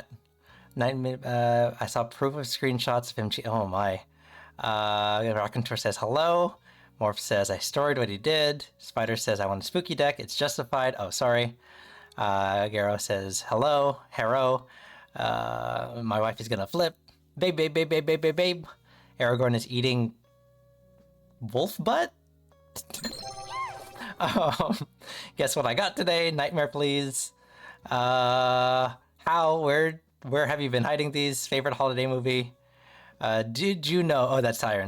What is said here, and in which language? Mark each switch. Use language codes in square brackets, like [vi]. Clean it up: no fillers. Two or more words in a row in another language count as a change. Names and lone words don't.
[en] I saw proof of screenshots of him. Oh my. Rockentor says hello. Morph says, I storied what he did. Spider says, I want a spooky deck. It's justified. Oh, sorry. Garo says, hello. Hero. My wife is gonna flip. Babe, babe, babe, babe, babe, babe, babe. Aragorn is eating wolf butt? Guess what I got today? Nightmare, please. How? Where have you been hiding these? Favorite holiday movie? Did you know? Oh, that's Siren.